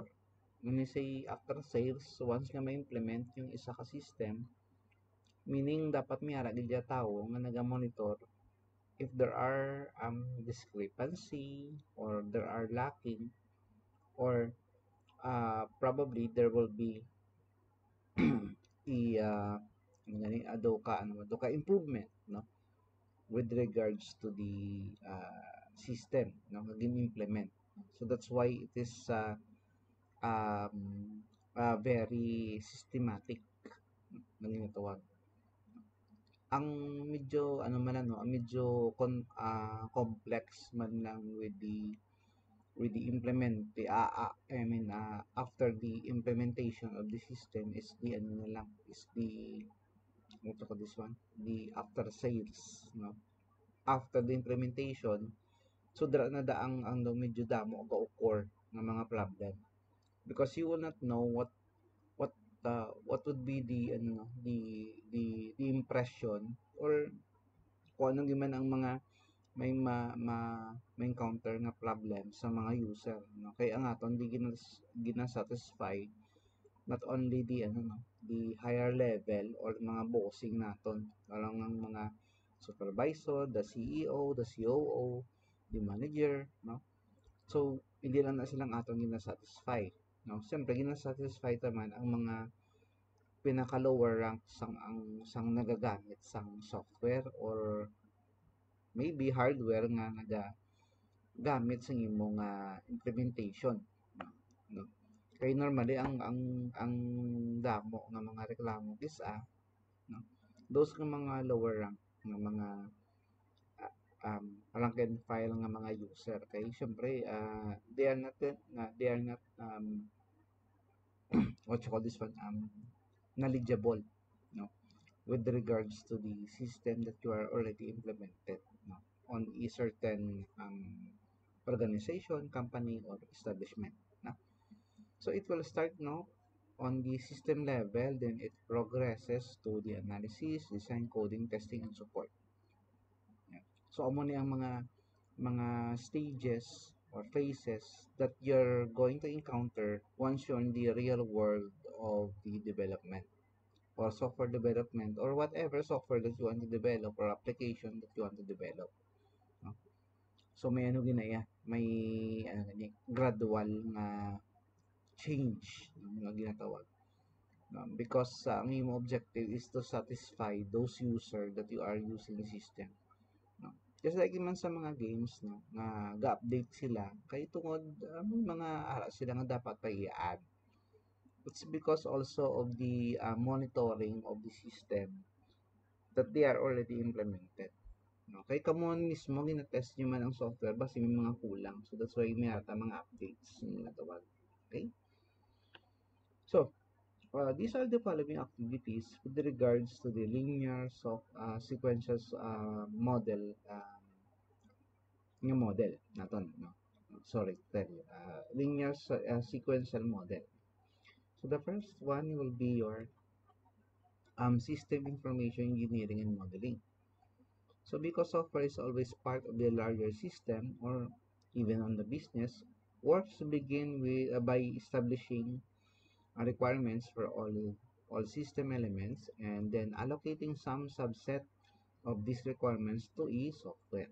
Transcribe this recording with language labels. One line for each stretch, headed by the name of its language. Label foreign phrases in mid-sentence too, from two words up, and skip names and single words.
English: When you say after sales, once
Hiligaynon: nga ma-implement yung isa ka
English: system, meaning
Hiligaynon: dapat may ara gid tao nga naga-monitor
English: if there are discrepancy or there are lacking or probably there will be
Hiligaynon: do ka
English: improvement, no, with regards to the system, no, naging implement. So that's why it is um, very systematic
Hiligaynon: ng ginatawag. Ang medyo ano man ano, ang medyo complex man lang
English: with the implement the I mean after the implementation of the system is the
Hiligaynon: ano na lang
English: is the what ko this one, the after sales, no, after the implementation.
Hiligaynon: So dara na ang medyo damo ga occur ng mga problem
English: because you will not know what what would be the
Hiligaynon: ano
English: the impression or
Hiligaynon: kung ano man ang mga may may encounter nga problem sa mga user, no? Kaya nga aton di gina-satisfy
English: not only the
Hiligaynon: ano no,
English: the higher level
Hiligaynon: or mga bossing naton, parang ang mga supervisor,
English: the CEO, the COO, the manager,
Hiligaynon: no? So hindi lang na silang aton gina-satisfy, no? Siyempre gina-satisfy naman ang mga pinaka lower rank sang nagagamit sang
English: software or maybe hardware
Hiligaynon: nga nagagamit sa imong implementation, no? Kaya normally ang damo nga mga reklamo is no, those nga mga
English: lower rank
Hiligaynon: nga mga
English: rank and file
Hiligaynon: nga mga user kay syempre
English: they are not what you call this one, knowledgeable, no, with regards to the system that you are already implemented, no, on a certain organization, company, or establishment, no? So it will start, no, on the system level, then it progresses to the analysis, design, coding, testing, and support. Yeah. So
Hiligaynon: amo ni ang mga
English: stages or phases that you're going to encounter once you're in the real world of the development or software development or whatever software that you want to develop or application that you want to develop, no?
Hiligaynon: So may ano ginaya, may ano ganyan, gradual na change, no, nga ginatawag, no?
English: Because
Hiligaynon: ang iyong
English: objective is to satisfy those user that you are using the system, no? Just like
Hiligaynon: man sa mga games, no, nga ga-update sila kay tungod may mga ara sila nga dapat pa i-add.
English: It's because also of the monitoring of the system that they are already implemented,
Hiligaynon: no? Kay kamo mismo gina-test nyo man ang software basi may mga kulang,
English: so that's why
Hiligaynon: may ata mga updates yung natawag.
English: Okay, so these are the following activities with regards to the linear sequential model,
Hiligaynon: nga model naton, no?
English: Sorry, tell you, linear sequential model. So the first one will be your system information engineering and modeling. So because software is always part of the larger system or even on the business, works begin with by establishing requirements for all system elements and then allocating some subset of these requirements to a software.